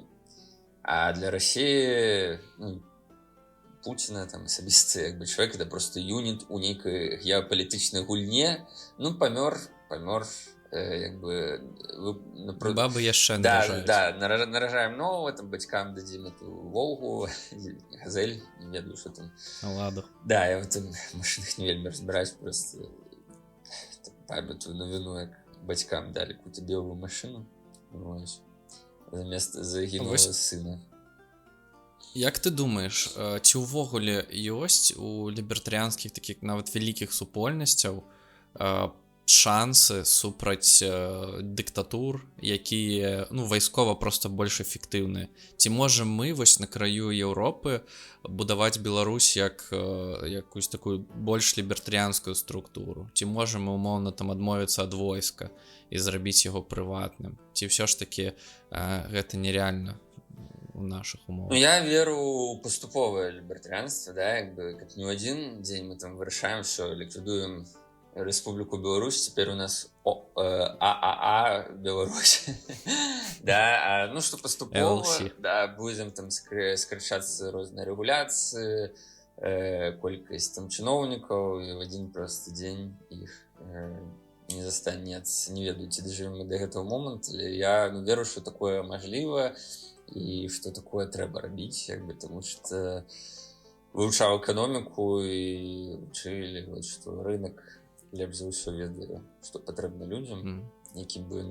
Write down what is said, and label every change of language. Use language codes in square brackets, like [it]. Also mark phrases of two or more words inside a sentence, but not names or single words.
[ru] А для России [be] ну, Путина там асабісты як бы чалавек это просто юніт у нейкай геапалітычнай гульне, ну памёр як бы Бабы яшчэ наражаюць. Да, наражаем нового, там бацькам дадзім эту Волгу, Газель, не ведаю, што там. Ладу. Да, [ru] я в этом машинах [be] не вельмі разбіраюсь, просто памятаю навіну, як бацькам далі [ru] какую-то белую машину, [be] замест загінула сына. Як ты думаеш, ці ўвогуле ёсць у лібертарыянскіх такіх нават вялікіх супольнасцяў шансы супраць дыктатур, якія ну вайскова просто больш эфектыўныя? Ці можам мы вось на краю Еўропы будаваць Беларусь як якусь такую больш лібертарыянскую структуру? Ці можам мы умоўна там адмовіцца ад войска і зрабіць яго прыватным? Ці ўсё ж такі гэта нереальна у наших умовах? Ну, я веру у паступовае лібертарыянства, да, як бы как не ў адзін дзень мы там вырашаем, що ліквідуем Республику Беларусь, теперь у нас ААА Беларусь. Да, ну что поступово, да, будем там скарчаться розныя регуляции, колькасць там чыноўнікаў, і [ru] в один просто день их [be] не застанецца. Не ведаю, ці дажывем мы до гэтага момента, але я веру, что такое мажліва і что такое трэба рабіць, як бы, тому что вывучаў эканоміку і вучылі, вот, что рынок лепш за ўсё ведаю, што патрэбна людзям, якім бы